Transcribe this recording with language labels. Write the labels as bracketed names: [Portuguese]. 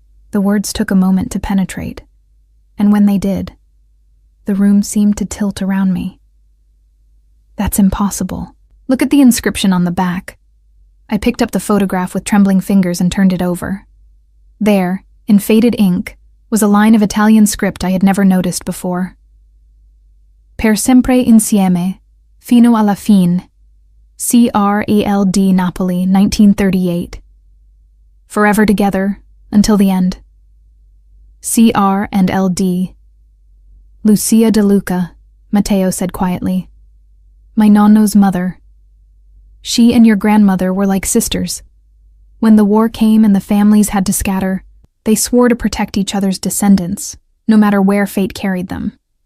[English] The words took a moment to penetrate, and when they did, the room seemed to tilt around me. "That's impossible. Look at the inscription on the back." I picked up the photograph with trembling fingers and turned it over. There, in faded ink, was a line of Italian script I had never noticed before. [Italian] "Per sempre insieme, fino alla fine. CRALD Napoli, 1938. [English] Forever together, until the end. CR and LD. Lucia De Luca," Matteo said quietly. "My nonno's mother. She and your grandmother were like sisters. When the war came and the families had to scatter, they swore to protect each other's descendants, no matter where fate carried them."